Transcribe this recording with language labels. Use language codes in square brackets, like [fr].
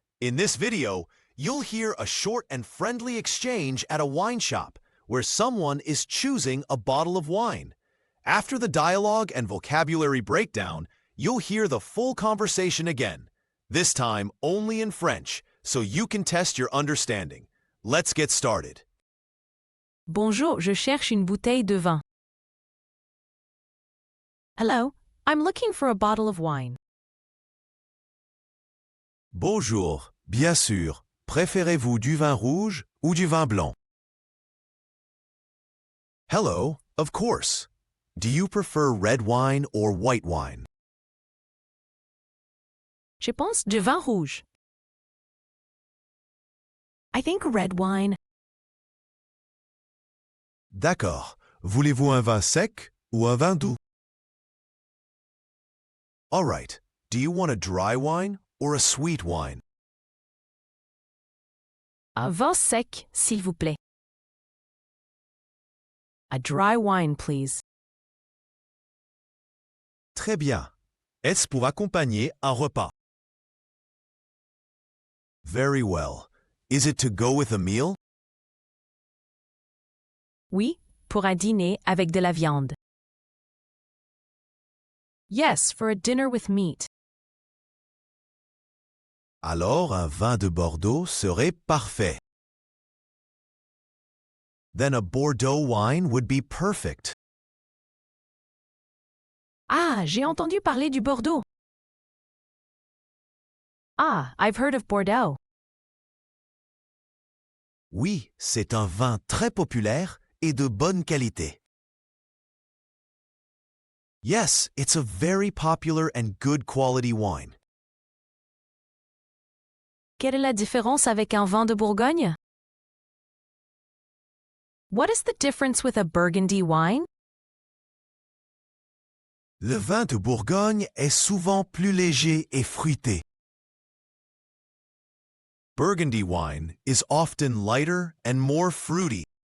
[en] In this video, you'll hear a short and friendly exchange at a wine shop where someone is choosing a bottle of wine. After the dialogue and vocabulary breakdown, you'll hear the full conversation again, this time only in French, so you can test your understanding. Let's get started. [fr] Bonjour, je cherche une bouteille de vin. [en] Hello, I'm looking for a bottle of wine. [fr] Bonjour, bien sûr. Préférez-vous du vin rouge ou du vin blanc? [en] Hello, of course. Do you prefer red wine or white wine? [fr] Je pense du vin rouge. [en] I think red wine. [fr] D'accord. Voulez-vous un vin sec ou un vin doux? [en] All right. Do you want a dry wine or a sweet wine? [fr] Un vin sec, s'il vous plaît. [en] A dry wine, please. [fr] Très bien. Est-ce pour accompagner un repas? [en] Very well. Is it to go with a meal? [fr] Oui, pour un dîner avec de la viande. [en] Yes, for a dinner with meat. [fr] Alors un vin de Bordeaux serait parfait. [en] Then a Bordeaux wine would be perfect. [fr] Ah, j'ai entendu parler du Bordeaux. [en] Ah, I've heard of Bordeaux. [fr] Oui, c'est un vin très populaire et de bonne qualité. [en] Yes, it's a very popular and good quality wine. [fr] Quelle est la différence avec un vin de Bourgogne? [en] What is the difference with a Burgundy wine? [fr] Le vin de Bourgogne est souvent plus léger et fruité. [en] Burgundy wine is often lighter and more fruity.